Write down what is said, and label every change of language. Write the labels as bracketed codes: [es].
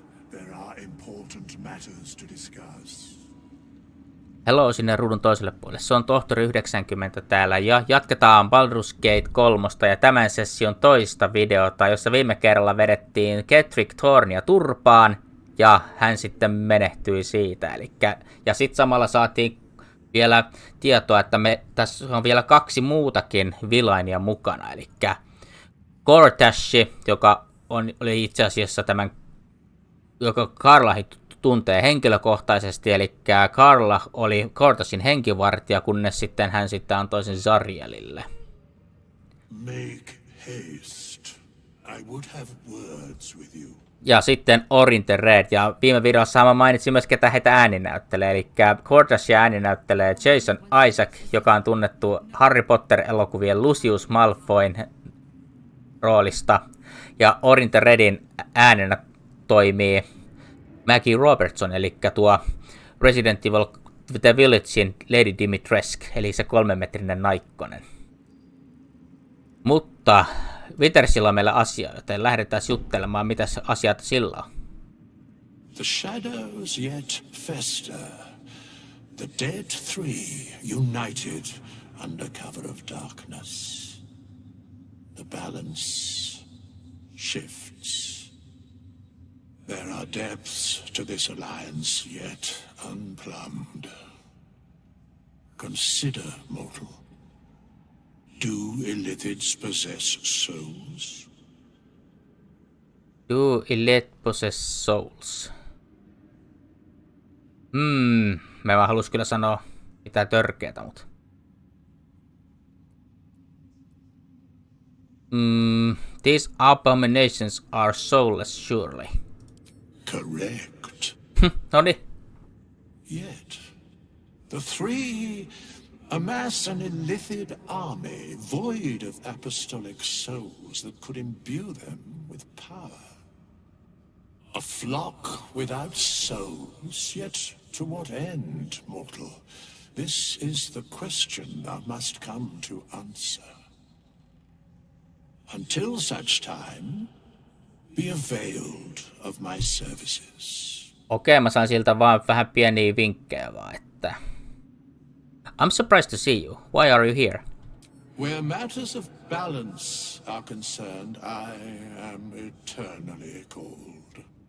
[en] There are important matters to discuss. [fi] Hello sinne ruudun toiselle puolelle. Se on tohtori 90 täällä ja jatketaan Baldur's Gate 3 ja tämän session toista videota, jossa viime kerralla vedettiin Ketheric Thornia turpaan ja hän sitten menehtyi siitä. Ja sitten samalla saatiin vielä tietoa, että tässä on vielä 2 muutakin vilainia mukana. Eli Gortash, joka oli itse asiassa joka Karla tuntee henkilökohtaisesti, eli Karla oli Gortashin henkivartija, kunnes sitten hän antoi sen Zarielille. [en] Make haste. I would have words with you. [fi] Ja sitten Orin the Red, ja viime videossa mä mainitsin myös, ketä heitä ääninäyttelee, eli Gortashia ääninäyttelee Jason Isaac, joka on tunnettu Harry Potter-elokuvien Lucius Malfoyn roolista, ja Orin the Redin äänenä toimii Maggie Robertson, eli tuo Resident Evil The Villagein Lady Dimitrescu, eli se 3-metrinen naikkonen. Mutta Withersilla on meillä asia, joten lähdetään juttelemaan, mitä asiat sillä on. [en] The shadows yet fester. The dead three united under cover of darkness. The balance shifts. There are depths to this alliance yet unplumbed. Consider, mortal. Do illithids possess souls? Do illithid possess souls? [fi] Mä vaan halus kyllä sanoa mitään törkeätä, mutta... [en] These abominations are soulless, surely. Correct. [fi] Noniin. [en] Yet, the three amass an illithid army void of apostolic souls that could imbue them with power. A flock without souls, yet to what end, mortal? This is the question thou must come to answer. Until such time, be availed of my services. [fi] Okei, mä sain siltä vaan vähän pieniä vinkkejä vaan, että... [en] I'm surprised to see you. Why are you here? Where matters of balance are concerned, I am eternally cold.